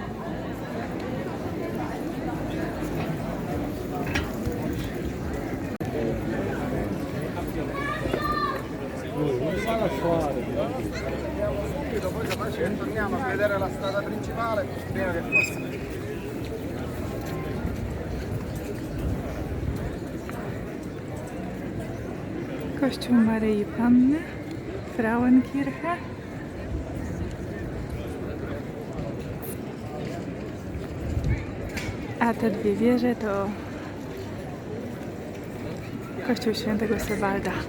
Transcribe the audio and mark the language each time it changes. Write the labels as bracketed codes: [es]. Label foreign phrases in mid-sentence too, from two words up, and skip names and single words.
[it] Torniamo a vedere la strada principale prima che passa. [pl] Kościół Maryi Panny, Frauenkirche. A te dwie wieże to Kościół Świętego Sebalda.